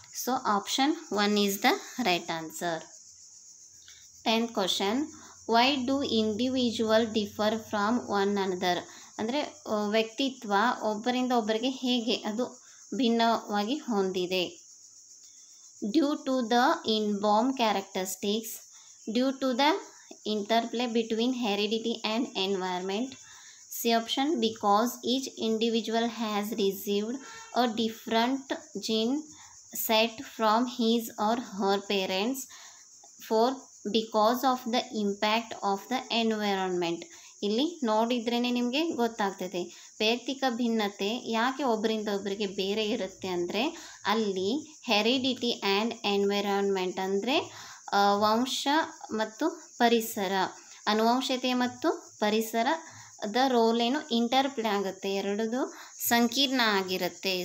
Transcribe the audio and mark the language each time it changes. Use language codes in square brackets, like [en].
[en] So option 1 is the right answer. 10th question. Why do individual differ from one another? [kn] ಅಂದರೆ ವ್ಯಕ್ತಿತ್ವ ಒಬ್ಬರಿಂದ ಒಬ್ಬರಿಗೆ ಹೇಗೆ ಅದು ಭಿನ್ನವಾಗಿ ಹೊಂದಿದೆ? [en] Due to the inborn characteristics, due to the interplay between heredity and environment. C option, because each individual has received a different gene set from his or her parents. 4, because of the impact of the environment. [kn] ಇಲ್ಲಿ ನೋಡಿದ್ರೇ ನಿಮಗೆ ಗೊತ್ತಾಗ್ತದೆ ವೈಯಕ್ತಿಕ ಭಿನ್ನತೆ ಯಾಕೆ ಒಬ್ಬರಿಂದ ಒಬ್ಬರಿಗೆ ಬೇರೆ ಇರುತ್ತೆ ಅಂದರೆ ಅಲ್ಲಿ ಹೆರಿಡಿಟಿ ಆ್ಯಂಡ್ ಎನ್ವಿರಾನ್ಮೆಂಟ್ ಅಂದರೆ ವಂಶ ಮತ್ತು ಪರಿಸರ, ಅನುವಂಶತೆ ಮತ್ತು ಪರಿಸರದ ರೋಲ್ ಏನು ಇಂಟರ್ಪ್ಲೇ ಆಗುತ್ತೆ, ಎರಡದು ಸಂಕೀರ್ಣ ಆಗಿರುತ್ತೆ.